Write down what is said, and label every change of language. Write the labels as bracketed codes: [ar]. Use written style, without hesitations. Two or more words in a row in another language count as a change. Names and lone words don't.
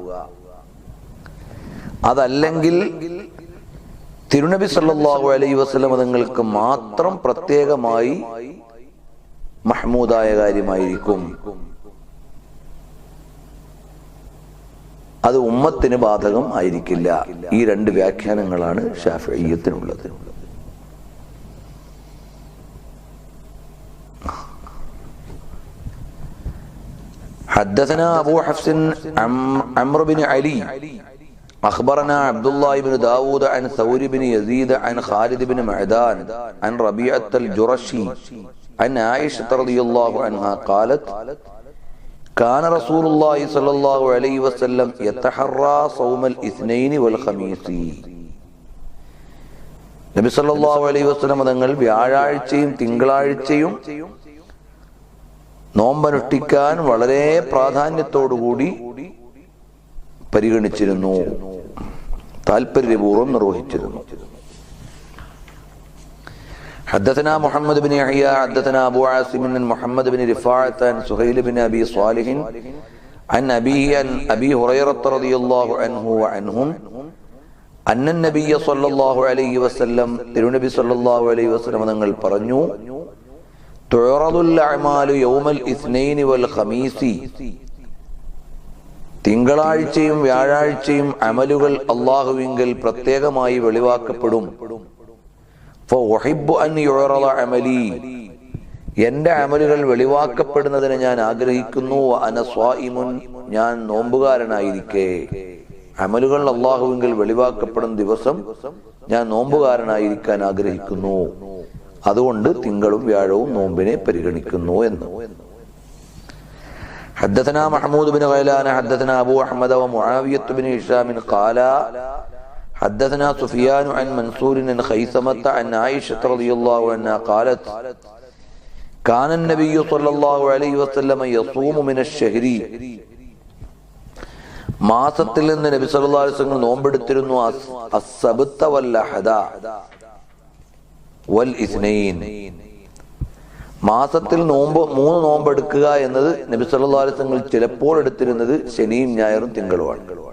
[ml] അതല്ലെങ്കിൽ തിരുനബി [ar] صلى الله عليه وسلم [ml] തങ്ങൾക്ക് മാത്രം പ്രത്യേകമായി മഹ്മൂദായ കാര്യമായിരിക്കും. അത് ഉമ്മത്തിന് ബാധകം ആയിരിക്കില്ല. ഈ രണ്ട് വ്യാഖ്യാനങ്ങളാണ് ശാഫിഈയ്യത്തിനുള്ളത്. [ar] حدثنا أبو حفص عمرو بن علي أخبرنا عبد الله بن داود عن ثور بن يزيد عن خالد بن معدان عن ربيعة الجرشي عن عائشة رضي الله عنها قالت كان رسول الله صلى الله عليه وسلم يتحرى صوم الاثنين والخميس. [ml] നബി [ar] صلى الله عليه وسلم [ml] തങ്ങൾ വ്യാഴാഴ്ചയും തിങ്കളാഴ്ചയും നോമ്പനുഷ്ഠിക്കാൻ വളരെ പ്രാധാന്യത്തോടുകൂടി പരിഗണിച്ചിരുന്നു, താൽപര്യപൂർവ്വം നിർവഹിച്ചിരുന്നു. [ar] حدثنا محمد بن يحيى حدثنا أبو عاصم بن محمد بن رفاعة عن سهيل بن أبي صالح عن أبيه عن أبي هريرة رضي الله عنه وعنهم أن النبي صلى الله عليه وسلم النبي صلى الله عليه وسلم [ml] തങ്ങൾ പറഞ്ഞു [ar] تعرض الأعمال يوم الاثنين والخميس. [ml] തിങ്കളാഴ്ചയും വ്യാഴാഴ്ചയും അമലുകൾ അല്ലാഹുവിങ്കൽ പ്രത്യേകമായി വെളിവാക്കപ്പെടും. എന്റെ അമലുകൾ വെളിവാക്കപ്പെടുന്നതിന് ഞാൻ ആഗ്രഹിക്കുന്നു. ഞാൻ നോമ്പുകാരനായിരിക്കെ. അമലുകൾ അല്ലാഹുവിങ്കൽ വെളിവാക്കപ്പെടുന്ന ദിവസം ഞാൻ നോമ്പുകാരനായിരിക്കാൻ ആഗ്രഹിക്കുന്നു. അതുകൊണ്ട് തിങ്കളും വ്യാഴവും നോമ്പിനെ പരിഗണിക്കുന്നു എന്ന്. [ar] حدثنا محمود بن غيلان حدثنا أبو أحمد ومعاوية بن هشام قال حدثنا سفيان عن منصور عن خيثمة عن عائشة رضي الله عنها قالت كان النبي صلى الله عليه وسلم يصوم من الشهر. [ml] മാസത്തിൽ നിന്ന് നബി [ar] صلى الله عليه وسلم [ml] നോമ്പെടുത്തിരുന്നു. [ar] السبت والأحد والاثنين. [ml] മാസത്തിൽ മൂന്ന് നോമ്പെടുക്കുക എന്നത് നബി [ar] صلى الله عليه وسلم [ml] ചിലപ്പോൾ എടുത്തിരുന്നത് ശനിയും ഞായറും തിങ്കളുമാണ്.